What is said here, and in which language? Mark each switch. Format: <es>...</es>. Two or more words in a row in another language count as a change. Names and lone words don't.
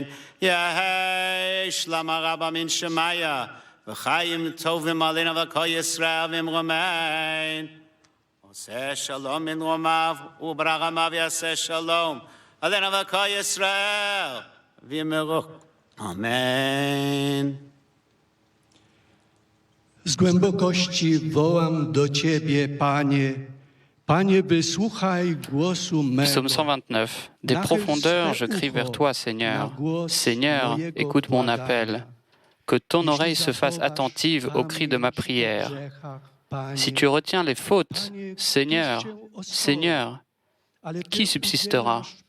<arc>יהי שלמה רבה מן שמיה,</arc> <he>וחיים טובים עלינו וכל ישראל ואמרו אמן. עושה שלום מן רומיו וברחמיו יעשה שלום עלינו וכל ישראל ואמרו amen.</he> <pl>Z głębokości wołam do Ciebie, Panie. Panie, wysłuchaj głosu mego.</pl> <fr>Psaume 129. Des profondeurs, je crie vers toi, Seigneur. Seigneur, écoute mon appel. Que ton oreille se fasse attentive au cri de ma prière. Si tu retiens les fautes, Seigneur, Seigneur, qui subsistera?</fr>